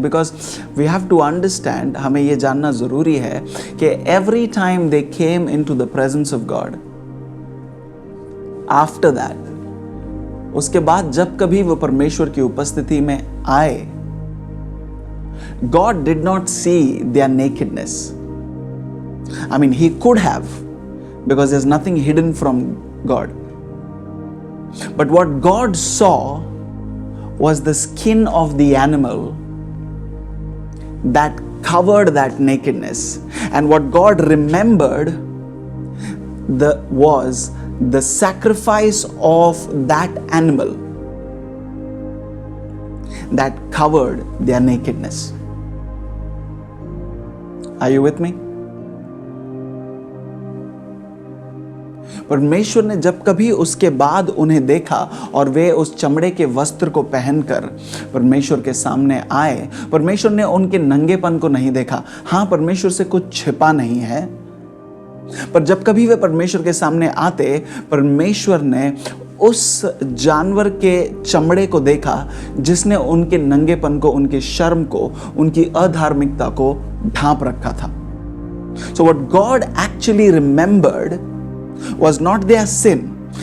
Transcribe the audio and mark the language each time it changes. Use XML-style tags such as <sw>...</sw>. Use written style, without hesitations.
<en>because we have to understand,</en> <hi>हमें ये जानना ज़रूरी है कि</hi> <en>every time they came into the presence of God, after that,</en> <hi>उसके बाद जब कभी वो परमेश्वर की उपस्थिति में आए,</hi> <en>God did not see their nakedness. I mean, He could have, because there's nothing hidden from God. But what God saw was the skin of the animal that covered that nakedness. And what God remembered was the sacrifice of that animal that covered their nakedness. Are you with me?</en> <hi>परमेश्वर ने जब कभी उसके बाद उन्हें देखा और वे उस चमड़े के वस्त्र को पहनकर परमेश्वर के सामने आए, परमेश्वर ने उनके नंगेपन को नहीं देखा। हाँ, परमेश्वर से कुछ छिपा नहीं है, पर जब कभी वे परमेश्वर के सामने आते, परमेश्वर ने उस जानवर के चमड़े को देखा जिसने उनके नंगेपन को, उनके शर्म को, उनकी अधार्मिकता को ढांप रखा था।</hi> <en>So what God actually remembered was not their sin.</en>